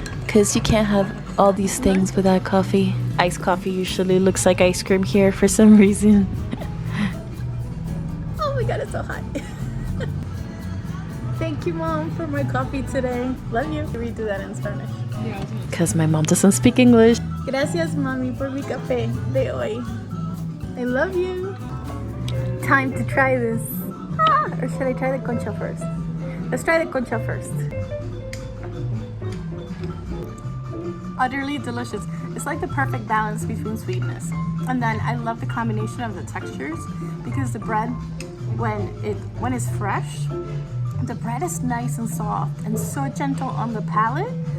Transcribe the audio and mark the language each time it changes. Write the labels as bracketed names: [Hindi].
[English] because you can't have all these things without coffee. Iced coffee usually looks like ice cream here for some reason. Oh my god, it's so hot. Thank you, Mom, for my coffee today. Love you. Redo that in Spanish. Because my mom doesn't speak English. [Spanish] Gracias, Mami, por mi café de hoy. [English] I love you. Time to try this. Or should I try the concha first? Let's try the concha first. Utterly delicious. It's like the perfect balance between sweetness. And then I love the combination of the textures because the bread, when it's fresh, the bread is nice and soft and so gentle on the palate.